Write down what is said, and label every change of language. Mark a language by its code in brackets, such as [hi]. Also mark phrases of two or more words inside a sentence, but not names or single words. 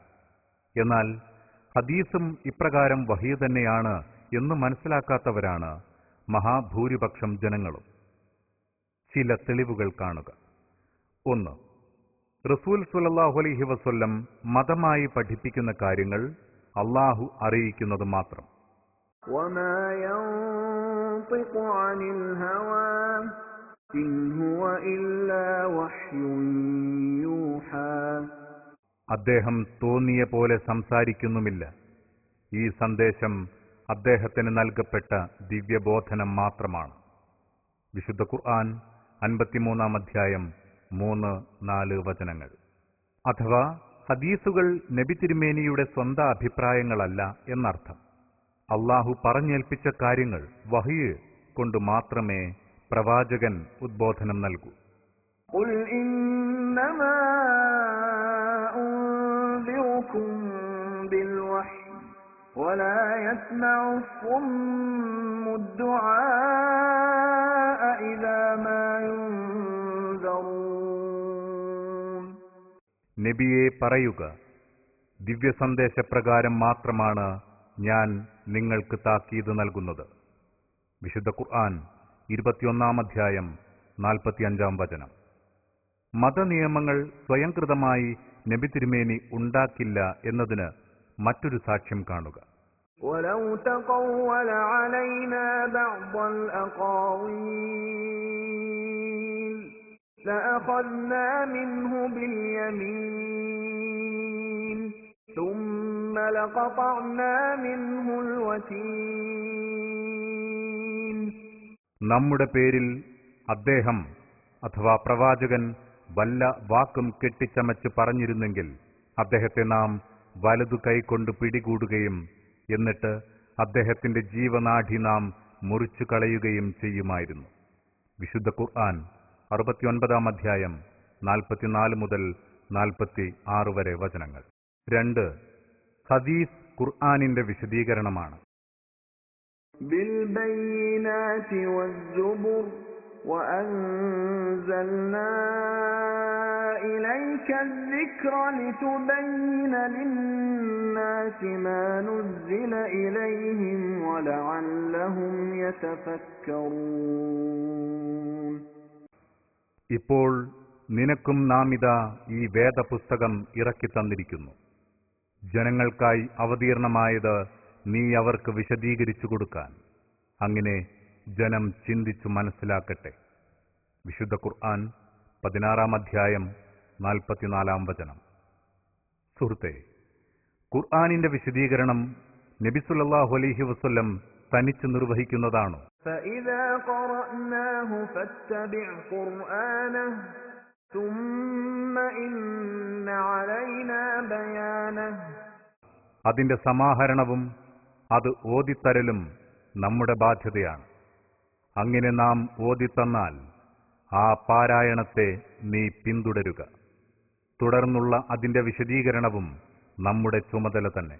[ml] എന്നാൽ ഹദീസും ഇപ്രകാരം വഹ്യ് തന്നെയാണ് എന്ന് മനസ്സിലാക്കാത്തവരാണ് മഹാഭൂരിപക്ഷം ജനങ്ങളും. ചില തെളിവുകൾ കാണുക. 1. റസൂൽ [ar] صلى الله عليه وسلم [ml] മതമായി പഠിപ്പിക്കുന്ന കാര്യങ്ങൾ അല്ലാഹു അറിയിക്കുന്നത് മാത്രം. [ar] وما ينطق عن الهوى إن هو إلا وحي يوحى. [ml] അദ്ദേഹം തോന്നിയ പോലെ സംസാരിക്കുന്നുമില്ല. ഈ സന്ദേശം അദ്ദേഹത്തിന് നൽകപ്പെട്ട ദിവ്യബോധനം മാത്രമാണ്. വിശുദ്ധ ഖുർആൻ 53-ാം അധ്യായം 3-4 വചനങ്ങൾ. അഥവാ ഹദീസുകൾ നബി തിരുമേനിയുടെ സ്വന്തം അഭിപ്രായങ്ങളല്ല എന്നർത്ഥം. അല്ലാഹു പറഞ്ഞേൽപ്പിച്ച കാര്യങ്ങൾ വഹ്യ് കൊണ്ട് മാത്രമേ പ്രവാചകൻ ഉദ്ബോധനം നൽകൂ. [ar] قل إنما أنذركم بالوحي ولا يسمع الصم الدعاء إذا ما ينذرون. [ml] നബിയെ പറയുക, ദിവ്യസന്ദേശപ്രകാരം മാത്രമാണ് ഞാൻ നിങ്ങൾക്ക് താക്കീത് നൽകുന്നത്. വിശുദ്ധ ഖുർആൻ 21-ാം അധ്യായം 45-ാം വചനം. മതനിയമങ്ങൾ സ്വയംകൃതമായി നബി തിരുമേനി ഉണ്ടാക്കില്ല എന്നതിന് മറ്റൊരു സാക്ഷ്യം കാണുക. [ar] ولو تقول علينا بعض الأقاويل لأخذنا منه باليمين لقطعنا منه الوتين. [ml] നമ്മുടെ പേരിൽ അദ്ദേഹം അഥവാ പ്രവാചകൻ വല്ല വാക്കും കെട്ടിച്ചമച്ച് പറഞ്ഞിരുന്നെങ്കിൽ അദ്ദേഹത്തെ നാം വലതു കൈകൊണ്ട് പിടികൂടുകയും എന്നിട്ട് അദ്ദേഹത്തിന്റെ ജീവനാഡി നാം മുറിച്ചു കളയുകയും ചെയ്യുമായിരുന്നു. വിശുദ്ധ ഖുർആൻ 69-ാം അധ്യായം 44 മുതൽ 46 വരെ വചനങ്ങൾ. 2. ഹദീസ് ഖുർആനിന്റെ വിശദീകരണമാണ്. [ar] بالبينات والزبر وأنزلنا إليك الذكر لتبين للناس ما نزل إليهم ولعلهم يتفكرون. [ml] ഇപ്പോൾ നിനക്കും നാം ഇതാ ഈ വേദപുസ്തകം ഇറക്കി തന്നിരിക്കുന്നു. ജനങ്ങൾക്കായി അവതീർണമായത് നീ അവർക്ക് വിശദീകരിച്ചു കൊടുക്കാൻ, അങ്ങനെ ജനം ചിന്തിച്ചു മനസ്സിലാക്കട്ടെ. വിശുദ്ധ ഖുർആൻ 16-ാം അധ്യായം 44-ാം വചനം. സുഹൃത്തേ, ഖുർആനിന്റെ വിശദീകരണം നബി [ar] صلى الله عليه وسلم [ml] തനിച്ച് നിർവഹിക്കുന്നതാണോ? [ar] فإذا قرأناه فاتبع قرآنه ثم إن علينا بيانه. [ml] അതിന്റെ സമാഹരണവും അത് ഓതിത്തരലും നമ്മുടെ ബാധ്യതയാണ്. അങ്ങനെ നാം ഓതിത്തന്നാൽ ആ പാരായണത്തെ നീ പിന്തുടരുക. തുടർന്നുള്ള അതിന്റെ വിശദീകരണവും നമ്മുടെ ചുമതല തന്നെ.